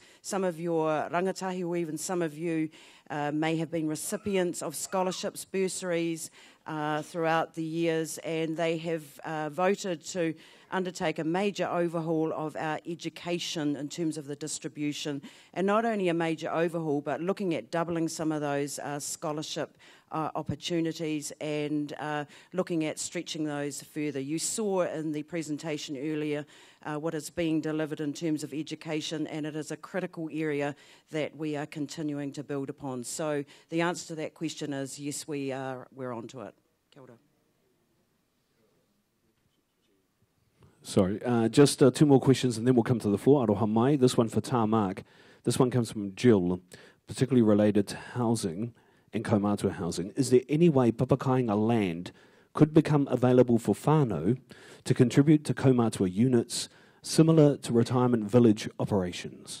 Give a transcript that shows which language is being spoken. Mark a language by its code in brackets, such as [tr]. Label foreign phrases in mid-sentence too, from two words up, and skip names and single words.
[en] Some of your rangatahi or even some of you may have been recipients of scholarships, bursaries throughout the years, and they have voted to undertake a major overhaul of our education in terms of the distribution, and not only a major overhaul, but looking at doubling some of those scholarship opportunities and looking at stretching those further. You saw in the presentation earlier what is being delivered in terms of education, and it is a critical area that we are continuing to build upon. So the answer to that question is yes, we're onto it. [mi] Kia ora. [en] Sorry, just two more questions and then we'll come to the floor. [mi] Aroha mai. [en] This one for Tāmāk. This one comes from Jill, particularly related to housing and kaumātua housing. Is there any way papakainga land could become available for whānau to contribute to kaumātua units similar to retirement village operations?